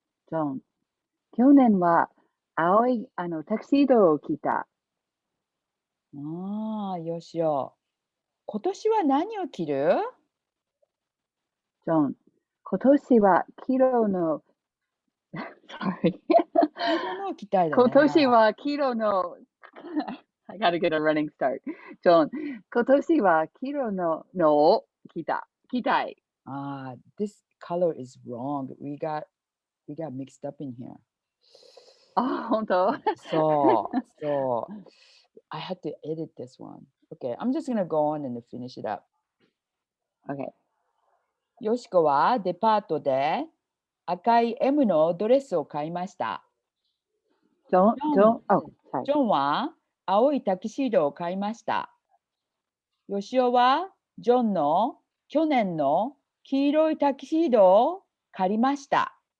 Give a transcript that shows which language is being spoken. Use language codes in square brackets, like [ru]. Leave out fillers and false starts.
[ja] ジョン、去年は青いタキシードを着た。ああ、よしお。今年は何を着る？ジョン、今年は黄色の、 [en] sorry [ja] 黄色のを着たいだ今ね。年は黄色の、 [en] I gotta get a running start. [ja] ジョン、今年は黄色のを着たい。 [en] Ah, this color is wrong. We got mixed up in here. [ja] あ、本当 [en] So I had to edit this one. Okay, I'm just gonna go on and finish it up. ?OK。 [ja] よしこはデパートで赤い M のドレスを買いました。ジョン、 [en] oh, sorry. [ja] ジョンは青いタキシードを買いました。よしおはジョンの去年の黄色いタキシードを借りました。